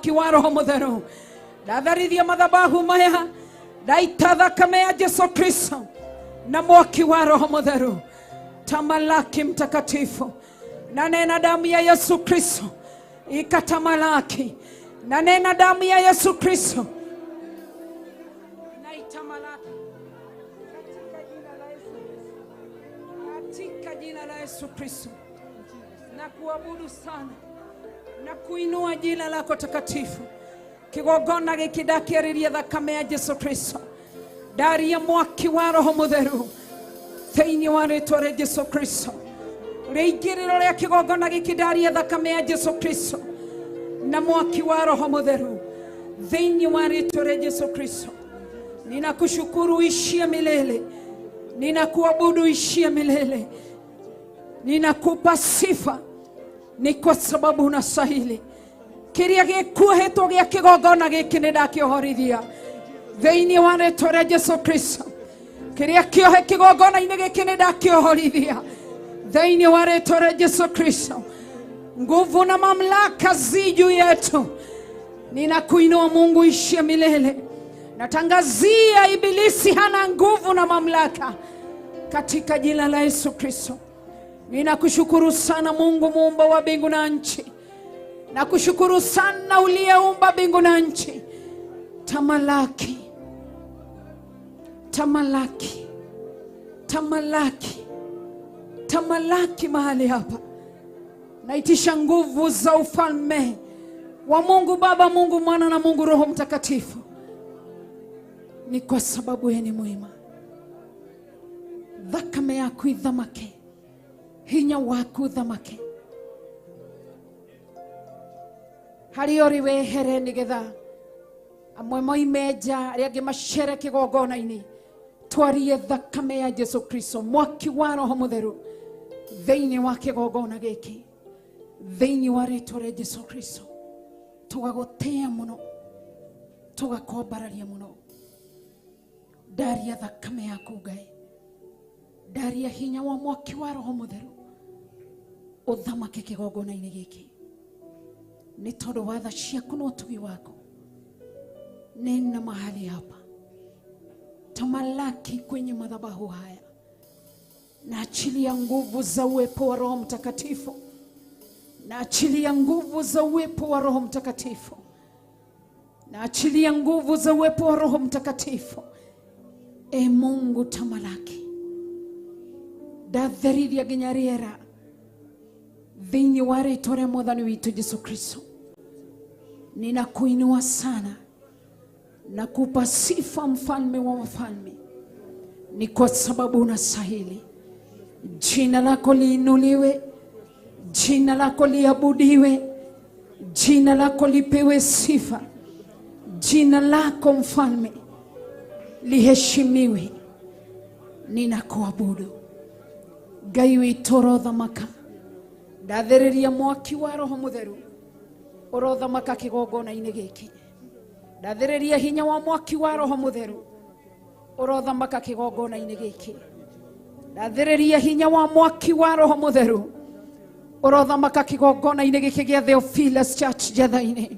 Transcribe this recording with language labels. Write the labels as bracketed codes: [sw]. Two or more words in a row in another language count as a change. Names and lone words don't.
[ki] mwaki wa Roho Mutheru. Ndatharithia madhabahu maya, ndaita thakame ya Yesu Kristo na mwaki wa Roho Mutheru. [sw] Tamalaki mtakatifu. Na nena damu ya Yesu Kristo ikatamalaki. Na nena damu ya Yesu Kristo na itamalaki katika jina la Yesu Kristo. Na kuabudu sana na kuinua jina lako takatifu. [ki] Kigogona gikidakiriria thakame ya Yesu Kristo. Dari ya mwaki wa Roho Mutheru thĩinĩ wa rĩĩtwa rĩa Yesu Kristo. Rĩingĩrĩro rĩa kĩgongona gĩkĩ ndaria thakame ya Yesu Kristo na mwaki wa Roho Mutheru thĩinĩ wa rĩĩtwa rĩa Yesu Kristo. [sw] Ninakushukuru ishie milele, ninakuabudu ishie milele, ninakupa sifa ni kwa sababu unastahili. [ki] Kĩrĩa gĩkuohetwo gĩa kĩgongona gĩkĩ nĩndakĩohorithia thĩinĩ wa rĩĩtwa rĩa Yesu Kristo. Kĩrĩa kĩohe kĩgongona-inĩ gĩkĩ nĩndakĩohorithia thĩinĩ wa rĩĩtwa rĩa Yesu Kristo. [sw] Nguvu na mamlaka zi juu yetu. Ninakuinua Mungu ishie milele. Natangazia ibilisi hana nguvu na mamlaka katika jina la Yesu Kristo. Ninakushukuru sana Mungu muumba wa mbingu na nchi. Nakushukuru sana uliyeumba mbingu na nchi. Tamalaki. Tamalaki. Tamalaki. Tamalaki mahali hapa. Naitisha nguvu za ufalme wa Mungu Baba, Mungu Mwana na Mungu Roho Mtakatifu. Ni kwa sababu yeye ni mwema. [ki] Thakame yako ithamake. Hinya wako uthamake. Hari ori wehere nigetha amwe moimeja arĩa angĩ macere kĩgongona-inĩ. Twarie thakame ya Yesu Kristo, mwaki wa Roho Mutheru thĩinĩ wa kĩgongona gĩkĩ, thĩinĩ wa rĩĩtwa rĩa Yesu Kristo. Tũgagũtĩĩa mũno, tũgakwambararia mũno. Ndaria thakame yaku Ngai, ndaria hinya wa mwaki wa Roho Mutheru ũthamake kĩgongona-inĩ gĩkĩ. Nĩ tondũ wa tha ciaku na ũtugi wako nena [sw] mahali hapa. Tamalaki kwenye madhabahu haya. Na achilia nguvu za uwepo wa Roho Mtakatifu. Na achilia nguvu za uwepo wa Roho Mtakatifu. Na achilia nguvu za uwepo wa Roho Mtakatifu. E Mungu tamalaki. [ki] Ndatherithia nginya rĩera thĩinĩ wa rĩĩtwa rĩa Mwathani witũ Yesu Kristo. [sw] Ninakuinua sana na kupa sifa mfalme wa wafalme. Ni kwa sababu unastahili. Jina lako liinuliwe, jina lako liabudiwe, jina lako lipewe sifa, jina lako mfalme liheshimiwe. [ki] Ninakuabudu Ngai witũ ũrothamaka. Ndathĩrĩria mwaki wa Roho Mutheru ũrothamaka kĩgongona-inĩ gĩkĩ. Ndathĩrĩria hinya wa mwaki wa Roho Mutheru ũrothamaka kĩgongona-inĩ gĩkĩ. Ndathĩrĩria hinya wa mwaki wa Roho Mutheru ũrothamaka kĩgongona-inĩ gĩkĩ gĩa Theophilus Church Njatha-ini.